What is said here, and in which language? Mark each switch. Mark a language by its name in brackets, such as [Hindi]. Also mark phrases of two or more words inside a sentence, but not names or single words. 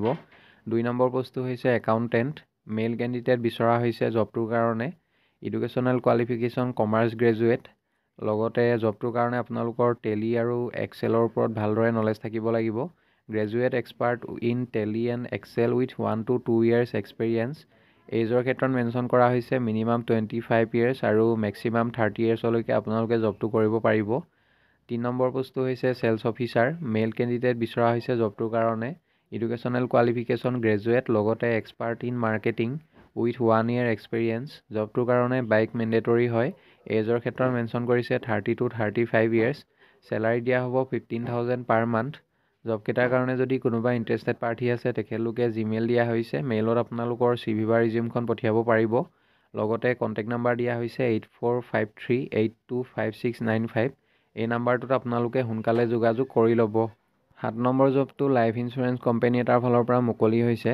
[Assamese] 2 নম্বৰ পোষ্টটো হৈছে একাউণ্টেণ্ট, [English] male candidate [Assamese] বিচৰা হৈছে জবটোৰ কাৰণে। [English] educational qualification commerce graduate. [Assamese] লগতে জবটোৰ কাৰণে আপোনালোকৰ টেলি আৰু এক্সেলৰ ওপৰত ভালদৰে নলেজ থাকিব লাগিব। [English] graduate expert in Tally and Excel with 1 to 2 years experience. [Assamese] এজৰ ক্ষেত্ৰত মেনশ্যন কৰা হৈছে [English] minimum 25 years [Assamese] আৰু [English] maximum 30 years [Assamese] লৈকে আপোনালোকে জবটো কৰিব পাৰিব। 3 নম্বৰ পোষ্টটো হৈছে [English] sales officer, male candidate [Assamese] বিচৰা হৈছে জবটোৰ কাৰণে। [English] educational qualification graduate, [Assamese] লগতে [English] expert in marketing with 1 year experience. [Assamese] জবটোৰ কাৰণে [English] bike mandatory [Assamese] হয়। এজৰ ক্ষেত্ৰত মেনশ্যন কৰিছে [English] 30 to 35 years। [Assamese] চেলাৰী দিয়া হ'ব 15,000 [English] per month. [Assamese] জবকেইটাৰ কাৰণে যদি কোনোবা [English] interested party [Assamese] আছে তেখেতলোকে জিমেইল দিয়া হৈছে, মেইলত আপোনালোকৰ CV বা ৰিজিউমখন পঠিয়াব পাৰিব। লগতে [English] contact number [Assamese] দিয়া হৈছে 8453825695। এই নাম্বাৰটোত আপোনালোকে সোনকালে যোগাযোগ কৰি ল'ব। 7 নম্বৰ জবটো [English] life insurance company [Assamese] এটাৰ ফালৰ পৰা মুকলি হৈছে।